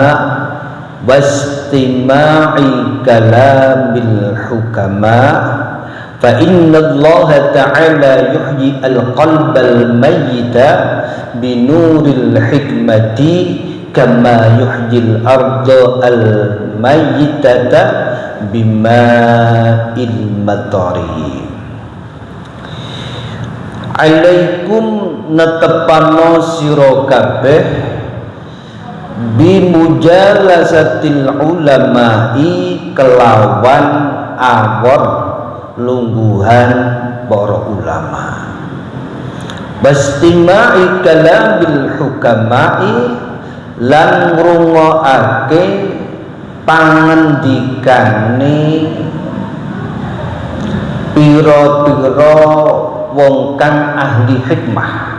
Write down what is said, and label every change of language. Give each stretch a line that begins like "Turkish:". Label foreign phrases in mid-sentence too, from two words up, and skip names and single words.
Arabic: واستماع كلام الحكماء فإن الله تعالى يحيي القلب الميت بنور الحكمة كما يحيي الأرض الميتة بماء المطر.
Javanese: Alaikum natepano sira kabeh
Arabic: بمجالسة العلماء
Javanese: kelawan awor lungguhan para ulama,
Arabic: باستماع كلام الحكماء
Javanese: lan ngrungokake pangendikane pira-pira wong kang ahli hikmah.